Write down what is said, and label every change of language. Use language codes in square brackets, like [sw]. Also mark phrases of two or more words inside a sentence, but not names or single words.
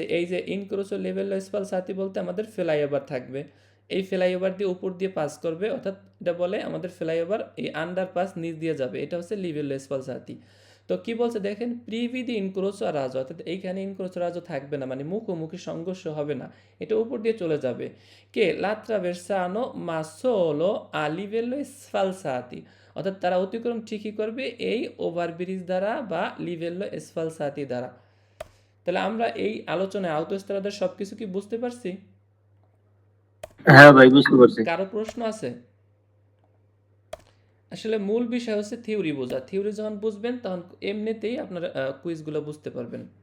[bn] এই যে [it] incrocio livello sfalsati [bn] বলতে আমাদের ফ্লাইওভার থাকবে, এই ফ্লাইওভার দিয়ে উপর দিয়ে পাস করবে, অর্থাৎ এটা বলে আমাদের ফ্লাইওভার এই আন্ডারপাস নিচ দিয়ে যাবে, এটা হচ্ছে [it] livello sfalsati. [bn] তো কি বলছে দেখেন, [it] privi di incrocio a raso, [bn] অর্থাৎ এইখানে [it] incrocio raso [bn] থাকবে না, মানে মুখোমুখি সংঘর্ষ হবে না, এটা উপর দিয়ে চলে যাবে। [it] কে l'attraversano ma solo a livello sfalsati, [bn] অর্থাৎ তারা অতিক্রম ঠিকই করবে এই ওভারব্রিজ দ্বারা বা [it] livello sfalsati [bn] দ্বারা। তাহলে আমরা এই আলোচনায় autostrada সব কিছু কি বুঝতে পারছি? হ্যাঁ ভাই, বুঝতে পারছি। কারো প্রশ্ন আছে? আসলে মূল বিষয় হচ্ছে থিওরি বোঝা, থিওরি যখন বুঝবেন তখন এমনিতেই আপনারা কুইজগুলো বুঝতে পারবেন।